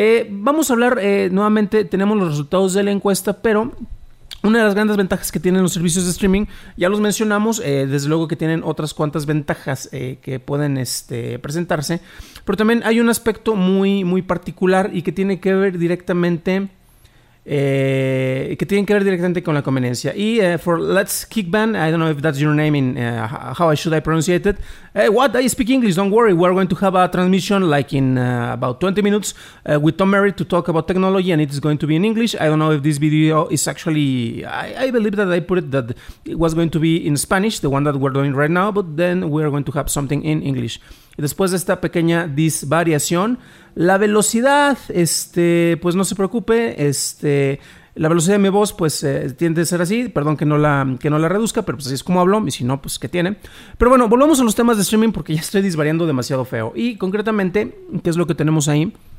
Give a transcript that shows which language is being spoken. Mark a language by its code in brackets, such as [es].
[es] Vamos a hablar nuevamente, tenemos los resultados de la encuesta, pero una de las grandes ventajas que tienen los servicios de streaming, ya los mencionamos, desde luego que tienen otras cuantas ventajas que pueden presentarse, pero también hay un aspecto muy, muy particular y que tiene que ver directamente con la conveniencia. [en] Y for Let's Kickban, I don't know if that's your name in how should I pronounce it. I speak English, don't worry, we're going to have a transmission like in about 20 minutes with Tom Merritt to talk about technology and it is going to be in English. I don't know if this video is actually, I believe that I put it that it was going to be in Spanish, the one that we're doing right now, but then we're going to have something in English. [es] Y después de esta pequeña disvariación, la velocidad, pues no se preocupe, la velocidad de mi voz pues tiende a ser así, perdón que no la reduzca, pero pues así es como hablo y si no, pues qué tiene. Pero bueno, volvamos a los temas de streaming porque ya estoy disvariando demasiado feo. Y concretamente, ¿qué es lo que tenemos ahí?